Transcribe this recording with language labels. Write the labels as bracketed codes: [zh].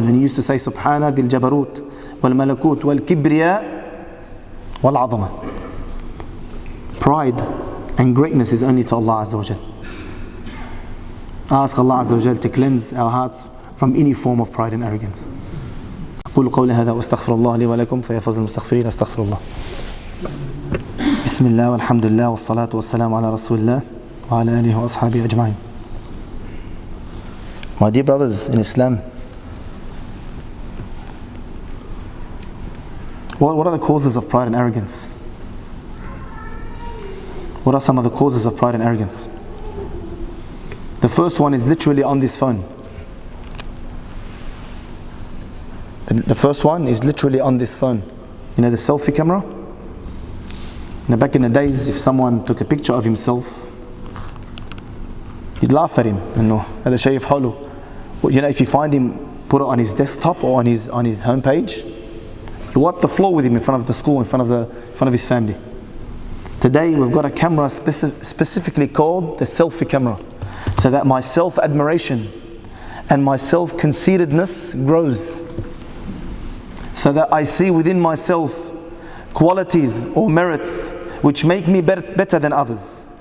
[en] And he used to say, [ar] Subhana dil jabarut wal malakut wal kibriya wal azama. [en] Pride and greatness is only to Allah Azza wa Jal. Ask Allah Azza wa Jal to cleanse our hearts from any form of pride and arrogance. [ar] أقول قولي هذا وأستغفر الله لي ولكم فيا فوز المستغفرين أستغفر الله. بسم الله والحمد لله والصلاة والسلام على رسول الله وعلى آله وأصحابه أجمعين. [en] My dear brothers in Islam, what are the causes of pride and arrogance? What are some of the causes of pride and arrogance? The first one is literally on this phone. The first one is literally on this phone. You know the selfie camera? You know, back in the days, if someone took a picture of himself, you'd laugh at him. You know, [ar] هذا شيء يفعله. [en] You know, if you find him, put it on his desktop or on his homepage, you wipe the floor with him in front of the school, in front of his family. Today we've got a camera specifically called the selfie camera, so that my self-admiration and my self-conceitedness grows, so that I see within myself qualities or merits which make me better than others.